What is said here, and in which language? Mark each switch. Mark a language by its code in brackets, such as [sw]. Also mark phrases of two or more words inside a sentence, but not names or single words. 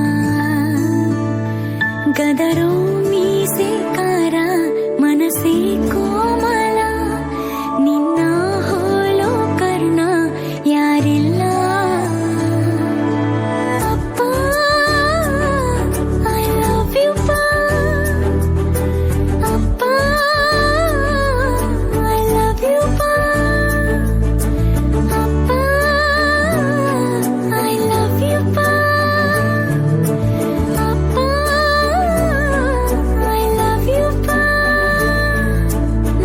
[kn] ಗದರೋ ಮೀಸೆಕಾರ, ಮನಸ್ಸೇ ಕೋಮಲ, ನಿನ್ನ ಹೋಲೋ ಕರ್ಣ ಯಾರಿಲ್ಲ. [en] ಅಪ್ಪ I love you ಪಾ, ಅಪ್ಪ I love you ಪಾ, ಅಪ್ಪ I love you ಪಾ, ಅಪ್ಪ I love you ಪಾ.